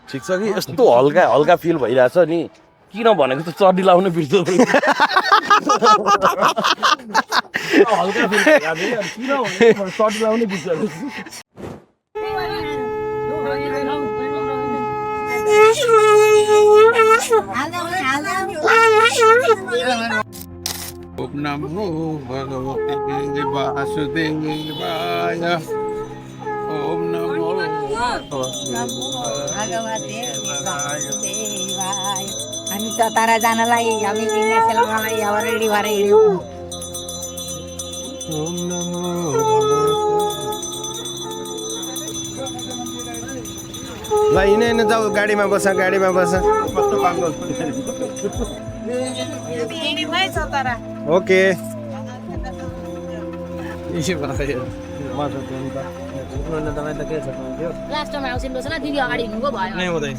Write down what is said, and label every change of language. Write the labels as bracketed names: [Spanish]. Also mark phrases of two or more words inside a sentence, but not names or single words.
[Nepali] ठिक छ कि यस्तो हल्का हल्का फिल भइरहेछ नि किन भनेको त चड्डी लाउनु बिर्सो हल्का फिल किन भनेको चड्डी लाउनु बिर्सो [Sanskrit] ओम नमो भगवते वासुदेवाय ओम नमो भगवते वासुदेवाय [Nepali] हामी चतारा जानलाई हामी लिङ्गा सेलाउनलाई अब रेडी भएर हिँड्यौँ [Sanskrit] ओम नमो [Nepali] ल हिँडेन जाऊ गाडीमा बस ओके लास्टमा आउँछन् बस्न दिदी अगाडि हिँड्नुको भयो